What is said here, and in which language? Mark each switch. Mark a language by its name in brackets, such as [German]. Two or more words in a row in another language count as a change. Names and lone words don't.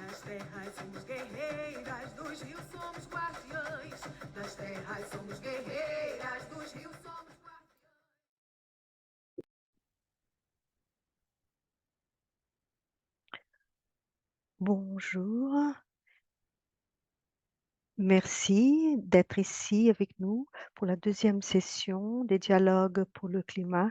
[Portuguese] terras somos guerreiras, dos rios somos guardiães. Das terras somos guerreiras, dos rios somos guardiães. [French] Bonjour, merci d'être ici avec nous pour la deuxième session des dialogues pour le climat.